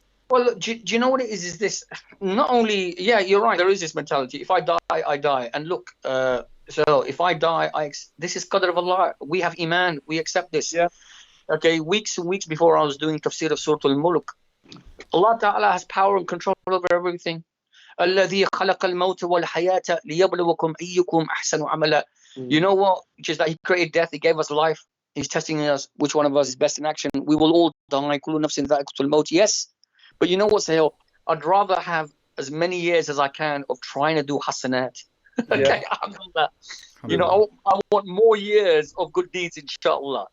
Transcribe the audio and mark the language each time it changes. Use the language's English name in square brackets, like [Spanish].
[English] Well, do you know what it is? Is this not only? Yeah, you're right. There is this mentality. If I die, I die. And look, so if I die, this is qadr of Allah. We have iman. We accept this. Yeah. Okay. Weeks and weeks before I was doing tafsir of Surah Al-Mulk, Allah Ta'ala has power and control over everything. [Arabic] الذي خلق الموت والحياة ليبلوكم أيكم أحسن عملا. [English] You know what? Which is that He created death. He gave us life. He's testing us. Which one of us is best in action? We will all die. [Arabic] كل نفس ذائقة الموت. [English] Yes. But you know what, Sahil? I'd rather have as many years as I can of trying to do hasanat. Okay, I want more years of good deeds, inshallah.